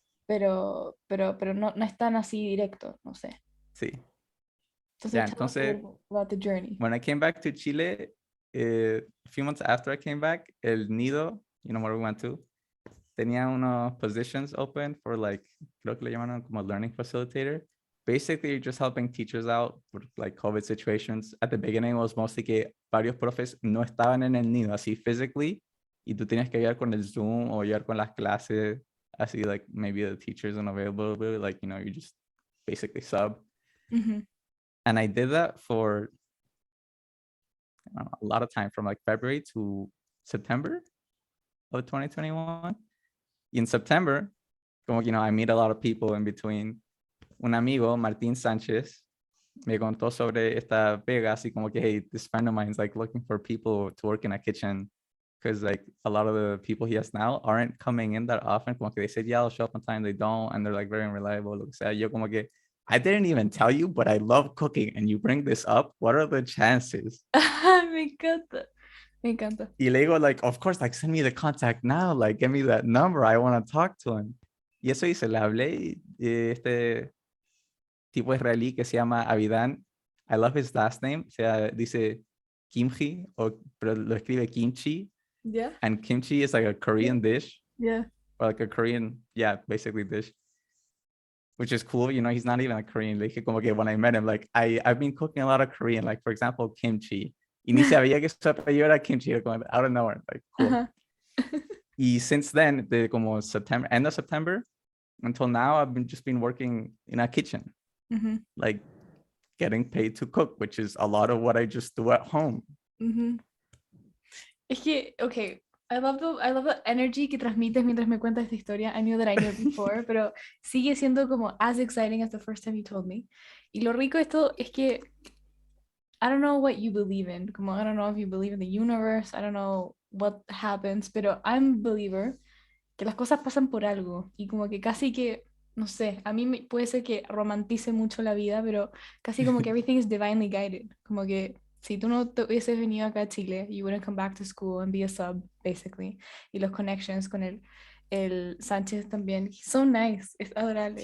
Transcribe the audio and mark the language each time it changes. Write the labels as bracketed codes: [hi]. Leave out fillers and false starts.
[es] pero no, no es tan así directo, no sé. Sí. Entonces, [en] Yeah, tell us a [es] entonces, [en] little about the journey. when I came back to Chile, a few months after I came back, El Nido, you know, where we went to, [es] tenía unos [en] positions open for like, [es] creo que le llamaron como [en] learning facilitator. Basically, you're just helping teachers out with like COVID situations. At the beginning, it was mostly [es] que varios profes no estaban en el nido así [en] physically, [es] y tú tenías que ayudar con el Zoom o ayudar con las clases, así [en] like maybe the teacher's unavailable, like, you know, you just basically sub. Mm-hmm. And I did that for I don't know, a lot of time from like February to September of 2021. In September, [es] como que, [en] you know, I meet a lot of people in between. [es] Un amigo, Martín Sánchez, me contó sobre esta pega, así como que, [en] hey, this friend of mine is like looking for people to work in a kitchen because like a lot of the people he has now aren't coming in that often. [es] Como que [en] they said, yeah, I'll show up on time, they don't, and they're like very unreliable. [es] O sea, yo como que, [en] I didn't even tell you, but I love cooking and you bring this up. What are the chances? [es] Me encanta, me encanta. Y le digo, [en] like, of course, like, send me the contact now. Like, give me that number. I want to talk to him. [es] Y eso hice, le hablé. Este tipo israelí que se llama Avidan. [en] I love his last name. [es] O sea, dice kimchi, pero lo escribe kimchi. [en] Yeah, And kimchi is like a Korean dish. yeah. Or like a Korean, yeah, basically dish. Which is cool. You know, he's not even a Korean. Like, [es] como que [en] when I met him, like, I've been cooking a lot of Korean. Like, for example, kimchi. [es] Y ni sabía que su apellido era kimchi. [en] Like, out of nowhere. Like, cool. Uh-huh. Y since then, [es] de como [en] September, end of September, until now, I've been working in a kitchen, Mm-hmm. like getting paid to cook, which is a lot of what I just do at home. Mm-hmm. [es] Es que, okay, [en] I love the energy [es] que transmites mientras me cuentas esta historia. [en] I knew that I knew it before, [es] pero sigue siendo como [en] as exciting as the first time you told me. [es] Y lo rico de esto es que [en] I don't know what you believe in. Como I don't know if you believe in the universe. I don't know what happens, [es] pero [en] I'm a believer [es] que las cosas pasan por algo y como que casi que, no sé, a mí puede ser que romantice mucho la vida, pero casi como que [en] everything is divinely guided, [es] como que si tú no te hubieses venido acá a Chile, [en] you wouldn't come back to school and be a sub, basically, [es] y los connections con el Sánchez también, [en] he's so nice, [es] es adorable.